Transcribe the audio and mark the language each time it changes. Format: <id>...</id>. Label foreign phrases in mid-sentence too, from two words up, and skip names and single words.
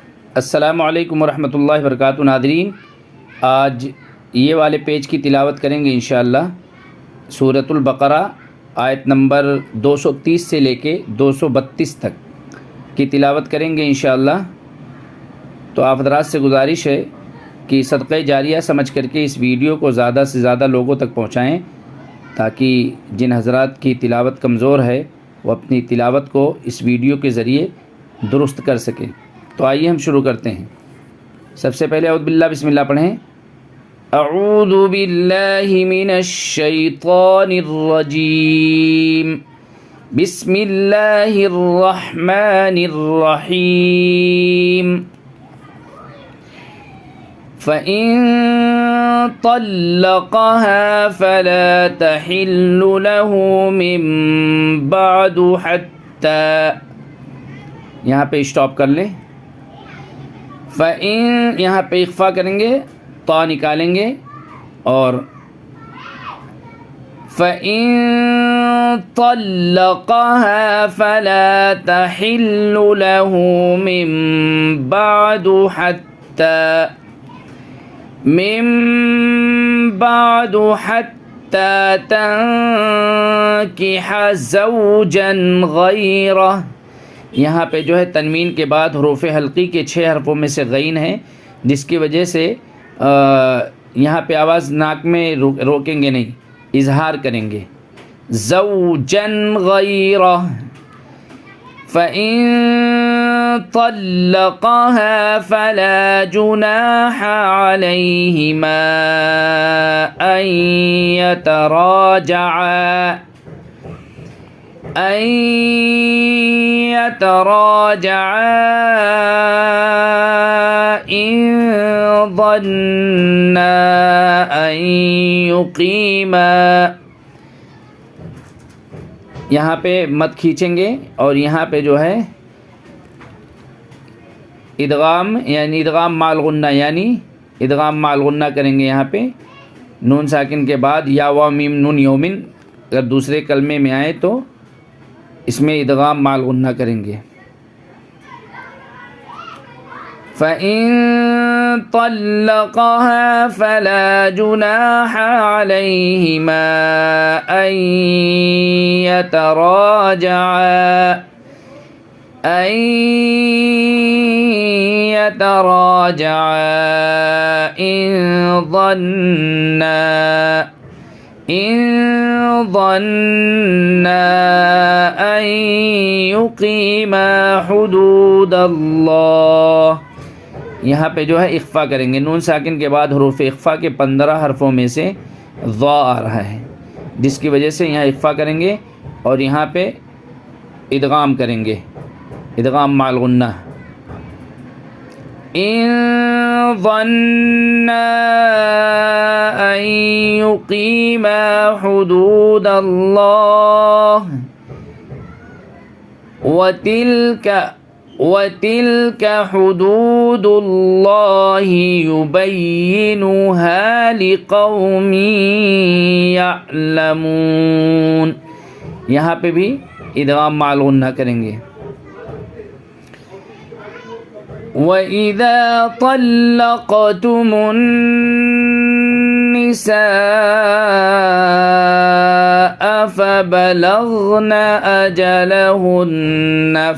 <ar>السلام عليكم ورحمة الله وبركاته.</ar> <hi>नादरीन, आज ये वाले पेज की तिलावत करेंगे इंशाअल्लाह। सूरतुल बकरा आयत नंबर 230 से लेके 232 तक की तिलावत करेंगे इंशाअल्लाह। तो आप हज़रात से गुजारिश है कि सदक़े जारिया समझ करके इस वीडियो को ज़्यादा से ज़्यादा लोगों तक पहुँचाएँ, ताकि जिन हज़रात की तिलावत कमज़ोर है वो अपनी तिलावत को इस वीडियो के ज़रिए दुरुस्त कर सकें। तो आइए हम शुरू करते हैं। सबसे पहले</hi> <ar>أعوذ بالله بسم الله</ar> <hi>पढ़ें।</hi> <ar>أعوذ بالله من الشيطان الرجيم. بسم الله الرحمن الرحيم. فإن طلقها فلا تحل له من بعد حتى.</ar> <hi>यहाँ पे स्टॉप कर लें। फ़इन यहाँ पे इख्फ़ा करेंगे, ता निकालेंगे और</hi> <ar>فإن طلقها فلا تحل له من بعد حتى تنكح زوجا غيره.</ar> <hi>यहाँ पे जो है तनवीन के बाद</hi> <ar>حروف حلقية</ar> <hi>के 6 हरफ़ों में से गैन है, जिसकी वजह से यहाँ पे आवाज़ नाक में रोकेंगे नहीं, इजहार करेंगे।</hi> <ar>زوجا غيره. فإن طلقها فلا جناح عليهما أن يتراجعا إن ظنا أن يقيما.</ar> <hi>यहाँ पे मत खींचेंगे और यहाँ पे जो है इदगाम यानी</hi> <ar>إدغام مع الغنة</ar> <hi>यानी</hi> <ar>إدغام مع الغنة</ar> <hi>करेंगे। यहाँ पे</hi> <ar>نون ساكن</ar> <hi>के बाद या वा मीम नून यौमिन अगर दूसरे कलमे में आए तो इसमें</hi> <ar>إدغام مع الغنة</ar> <hi>करेंगे।</hi> <ar>فإن طلقها فلا جناح عليهما أن يتراجعا إن ظنا أن يقيما حدود الله.</ar> <hi>यहाँ पे जो है इख्फ़ा करेंगे।</hi> <ar>نون ساكن</ar> <hi>के बाद</hi> <ar>حروف الإخفاء</ar> <hi>के 15 हरफ़ों में से ज़ा आ रहा है, जिसकी वजह से यहाँ इख्फ़ा करेंगे और यहाँ पे इदगाम करेंगे,</hi> <ar>إدغام مع الغنة. إن ظنا أن يقيما حدود الله وتلك حدود الله يبينها لقوم يعلمون.</ar> <hi>यहाँ पे भी</hi> <ar>إدغام مع الغنة</ar> <hi>करेंगे।</hi> <ar>وإذا طلقتم النساء فبلغن أجلهن</ar>